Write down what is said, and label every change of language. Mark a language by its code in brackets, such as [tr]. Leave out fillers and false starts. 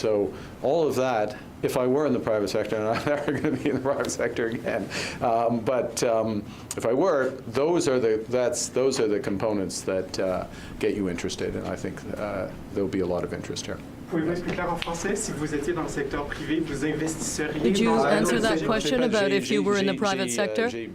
[en] So all of that, if I were in the private sector, and I'm never going to be in the private sector again, but if I were, those are the components that get you interested, and I think there'll be a lot of interest here. [fr] Pouvez-vous expliquer en français, si vous étiez dans le secteur privé, vous investisseriez? [en] Did you answer that question about if you were in the private sector?